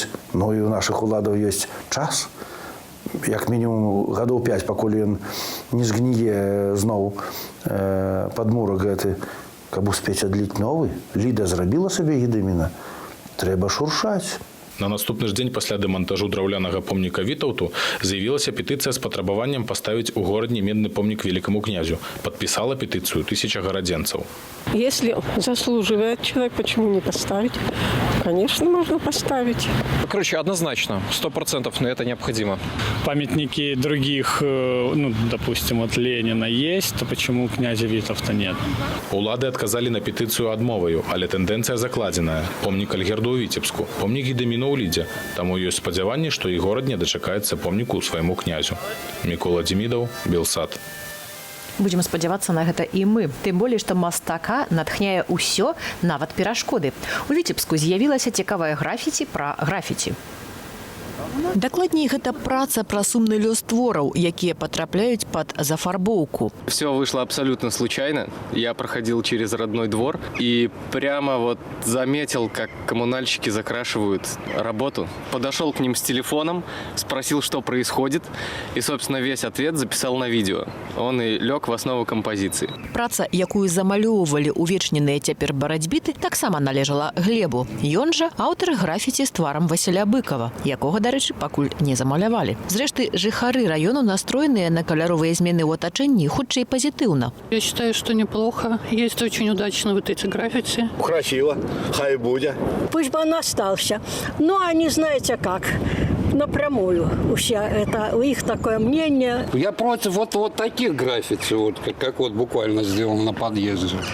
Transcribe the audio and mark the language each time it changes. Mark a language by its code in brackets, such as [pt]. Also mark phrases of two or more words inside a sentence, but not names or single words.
[be] Ну і у нашых уладаў ёсць час, як мінімум гадоў 5, пакуль ён не згніе зноў падмурак гэты. каб успець адліць новы, Ліда зрабіла сабе гедыміна, трэба шуршаць. На наступны ж дзень пасля дэмантажу драўлянага помніка Вітаўту з'явілася петыцыя з патрабаваннем паставіць у горадзе медны помнік великаму князю. Подписала петыцыю 1000 гарадзенцаў. [ru] Если заслуживает человек, почему не поставить? Конечно, можно поставить. Короче, однозначно, 100% на это необходимо. Памятники других, ну, допустим, от Ленина есть, то почему князя Витовта нет? [be] Улады адказалі на петыцыю адмоваю, але тэндэнцыя закладзеная. Помнік Альгерду ў Віцебску, помнік Гедыміну ў Лідзе. Таму ёсць спадзяванне, што і горад не дачакаецца помніку свайму князю. Мікола Демідаў, Белсат. Будзем спадзявацца на гэта і мы. Тым болей, што мастака натхняе ўсё, нават перашкоды. У Віцебску з'явілася цікавая графіці пра графіці. Дакладней, гэта праца пра сумны лёс твораў, якія потрапляюць пад зафарбоўку. [ru] Все вышло абсолютно случайно. Я проходил через родной двор и прямо вот заметил, как коммунальщики закрашивают работу. Подошел к ним с телефоном, спросил, что происходит, и, собственно, весь ответ записал на видео. Он и лег в основу композиции. [be] Праца, якую замалёўвалі увечненыя цяпер барацьбіты, таксама належала Глебу. Ён жа аўтар графіці з тварам Васіля Быкова, якога, дарэчы, пакуль не замалявалі. Зрэшты, жыхары раёну настроеныя на каляровыя змены ў атачэнні хутчэй пазітыўна. [ru] Я считаю, что неплохо. Есть очень удачно вот эти граффити. Красиво, хай будет. Пусть бы он остался. Но они, знаете как, напрямую. У них такое мнение. Я против вот таких граффити, вот, как вот буквально сделано на подъезде.